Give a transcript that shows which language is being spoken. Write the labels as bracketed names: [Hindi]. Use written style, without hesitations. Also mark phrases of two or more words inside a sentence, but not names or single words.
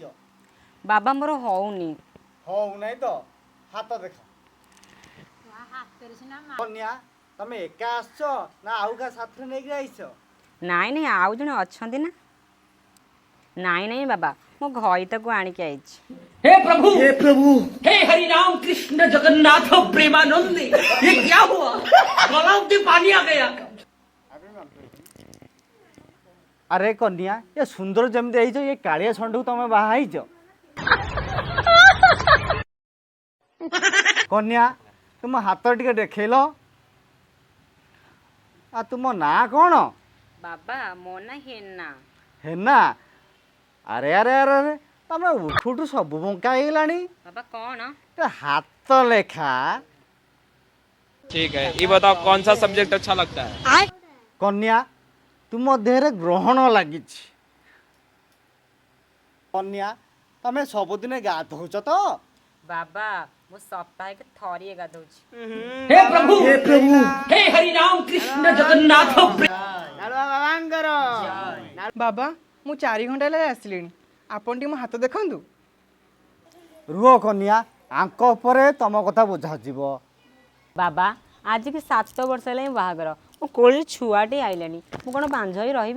[Odia] ବାବା ମୋର ହଉନି ହଉ ନାଇଁ ତ ହାତ ଦେଖ। କନ୍ୟା ତମେ ଏକା ଆସିଛ ନା ଆଉ କାହା ସାଥିରେ ନେଇକି ଆଇଛ? ନାଇଁ ନାଇଁ ଆଉ ଜଣେ ଅଛନ୍ତି ନା ନାଇଁ ନାଇଁ ବାବା ମୋ ଘଇତାକୁ ଆଣିକି ଆଇଛି [Hindi] हे प्रभु हे हरि राम कृष्ण जगन्नाथ प्रेमानंद ये क्या हुआ गलाव में पानी आ गया [Odia] ଆରେ କନ୍ୟା ଏ ସୁନ୍ଦର ଯେମିତି ହେଇଛ ଏ କାଳିଆ ଷଣ୍ଢକୁ ତମେ ବାହା ହେଇଛ? କନ୍ୟା ତୁମ ହାତ ଟିକେ ଦେଖେଇଲ। ଆଉ ତୁମ ନାଁ କ'ଣ? ବାବା ମୋ ନା ହେନା ହେନା? ଆରେ ଆରେ ଆରେ ଆରେ ତମେ ଉଠୁ ଉଠୁ ସବୁ ବଙ୍କା ହେଇଗଲାଣି। ବାବା କ'ଣ ଏ ହାତ ଲେଖା। [Hindi] ठीक है ये बताओ कौन सा सब्जेक्ट अच्छा लगता है [Odia] କନ୍ୟା ତୁମ ଦେହରେ ଗ୍ରହଣ ଲାଗିଛି। କନ୍ୟା ତମେ ସବୁଦିନେ ଗାଧଉଛ ତ? ବାବା ମୁଁ ସପ୍ତାହକେ ଥରିଏ ଗାଧଉଛି [Hindi] हे प्रभु हे हरि राम कृष्ण जगन्नाथ [Odia] ବାବାଙ୍କର ବାବା ମୁଁ 4 ଘଣ୍ଟା ହେଲା ଆସିଲିଣି ଆପଣ ଟିକେ ମୋ ହାତ ଦେଖନ୍ତୁ ରୁହ କନ୍ୟା ଆଙ୍କ ଉପରେ ତମ କଥା ବୁଝାଯିବ। ବାବା ଆଜିକି 7 ବର୍ଷ ହେଲାଣି ବାହାଘର ମୋ କୋଳରେ ଛୁଆଟେ ଆଇଲାଣି ମୁଁ କ'ଣ ବାଞ୍ଝ ହୋଇ ରହିବି